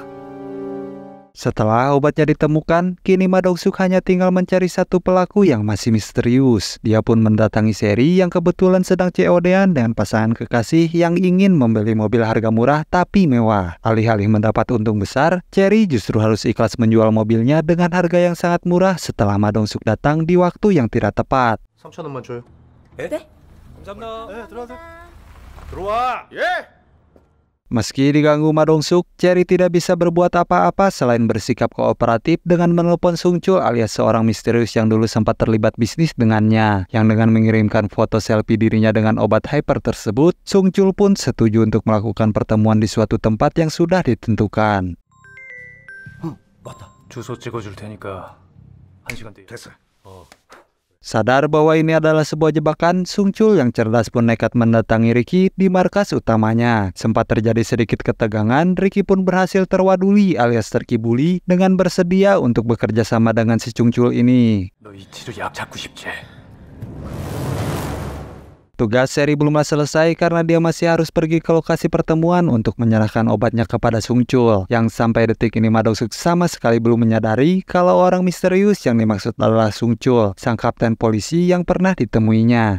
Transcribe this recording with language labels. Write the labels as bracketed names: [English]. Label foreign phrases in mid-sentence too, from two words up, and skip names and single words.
[Indonesian] Setelah obatnya ditemukan, kini Ma Dong-suk hanya tinggal mencari satu pelaku yang masih misterius. Dia pun mendatangi Seri yang kebetulan sedang COD-an dengan pasangan kekasih yang ingin membeli mobil harga murah tapi mewah. Alih-alih mendapat untung besar, Cherry justru harus ikhlas menjual mobilnya dengan harga yang sangat murah setelah Ma Dong-suk datang di waktu yang tidak tepat. [Korean] 3,000원만 줘요. 네? 감사합니다. 네, 들어와. 예! [Indonesian] Meski diganggu Ma Dong-suk, Cherry tidak bisa berbuat apa-apa selain bersikap kooperatif dengan menelpon Sung Chul alias seorang misterius yang dulu sempat terlibat bisnis dengannya. Yang dengan mengirimkan foto selfie dirinya dengan obat hyper tersebut, Sung Chul pun setuju untuk melakukan pertemuan di suatu tempat yang sudah ditentukan. [Korean] 주소 찍어줄 테니까 1시간 뒤에. 됐어. [Indonesian] Sadar bahwa ini adalah sebuah jebakan, Sung Chul yang cerdas pun nekat mendatangi Ricky di markas utamanya. Sempat terjadi sedikit ketegangan, Ricky pun berhasil terwaduli alias terkibuli dengan bersedia untuk bekerja sama dengan si Sung Chul ini. [Korean] 너 이치로 약 잡고 싶지? [Indonesian] Tugas Cherry belumlah selesai karena dia masih harus pergi ke lokasi pertemuan untuk menyerahkan obatnya kepada Sung Chul. Yang sampai detik ini Ma Dong-suk sama sekali belum menyadari kalau orang misterius yang dimaksud adalah Sung Chul, sang kapten polisi yang pernah ditemuinya.